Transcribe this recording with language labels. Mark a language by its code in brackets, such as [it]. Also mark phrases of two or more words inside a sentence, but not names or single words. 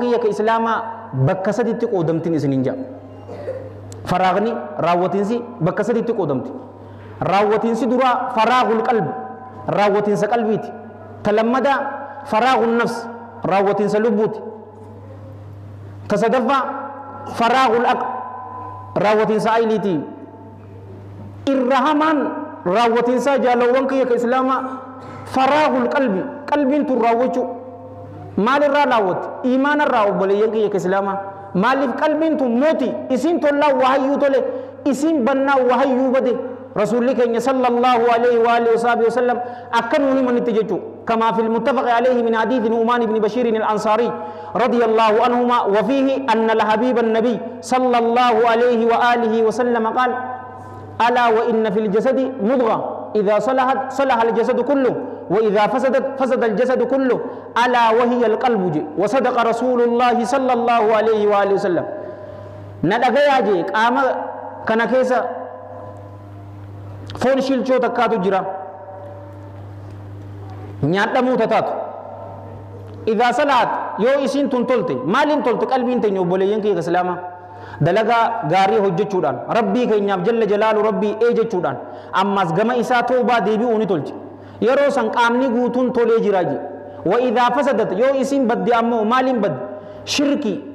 [om] kiyya ka islaamaa bakka saditti qoodamtiin isinin jaa faraaqni raawwatiinsi bakka saditti qoodamti raawwatiinsi duraa [ar] فراغ القلب [om] raawwatiinsa qalbiiti talammada [ar] فراغ النفس [om] raawwatiinsa lubbuuti tasadaffaa [ar] فراغ العقل [om] raawwatiinsa ayliiti irrahamaan raawwatiinsa jaalowwan kiyya ka islaamaa [ar] فراغ القلب [om] qalbiin tun raawwachuu maalirraa raawwatti iimaanarraa obboleeyyan kiyya ka islaamaa maaliif qalbiin tun mooti isiin tollaa wahayyuu tole isiin bannaa wahayyuu bade rasuulli keenya [ar] صلى الله عليه وعلى آله وسلم [om] akkanuni manitti jechu [ar] كما في المتفق عليه من حديث النعمان بن بشير الأنصاري رضي الله عنهما وفيه أن الحبيب النبي صلى الله عليه وعلى آله وسلم قال ألا وإن في الجسد مضغة إذا صلحت صلح الجسد كله وإذا فسدت فسد الجسد كله ألا وهي القلب وصدق رسول الله صلى الله عليه وعلى آله وسلم [om] nadagayaje qama kana keessa foon shilchoo takkaatu jira nyaadhamuu tataatu [ar] إذا صلحت [om] yoo isiin tun tolte maaliin tolte qalbiin teenya obboleeyyan kiyya islaama dalagaa gaarii hojjechuudhaan rabbii keenyaaf [ar] جل جلاله [om] rabbii jechuudhaan ammas gama isaa toobaa deebi'uu ni tolchi yeroo san qaamni guutuun tolee jira je [ar] وإذا فسدت [om] yoo isiin badde ammoo maaliin badde shirki